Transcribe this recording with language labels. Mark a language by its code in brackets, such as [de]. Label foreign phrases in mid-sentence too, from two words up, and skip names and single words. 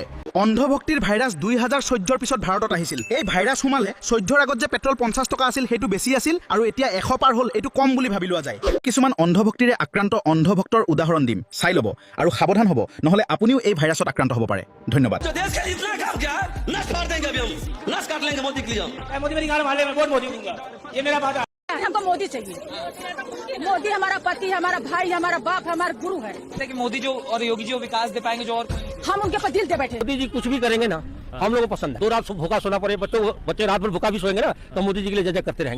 [as] অন্ধভক্তিৰ ভাইৰাছ 2014 পিছত ভাৰতত আহিছিল। এই ভাইৰাছ সোমালে 14ৰ আগত যে পেট্ৰল 50 টকা আছিল সেইটো বেছি আছিল, আৰু এতিয়া 100 পাৰ হ'ল এইটো কম বুলি ভাবি লোৱা যায়। কিছুমান অন্ধভক্তিৰে আক্ৰান্ত অন্ধভক্তৰ উদাহৰণ দিম, চাই ল'ব আৰু সাৱধান হ'ব, নহ'লে আপুনিও এই ভাইৰাছত আক্ৰান্ত হ'ব পাৰে। ধন্যবাদ। [hi] हमको मोदी चाहिए। मोदी हमारा पति, हमारा भाई, हमारा बाप, हमारा गुरु है। कि मोदी जो और योगी जी वो विकास दे पाएंगे जो और हम उनके पर दिल दे बैठे। मोदी जी कुछ भी करेंगे ना, हम लोगों को पसंद है। 2 रात भूखा सोना पड़े, बच्चे रात भर भूखा भी सोएंगे ना, तो मोदी जी के लिए जय जय करते रहेंगे।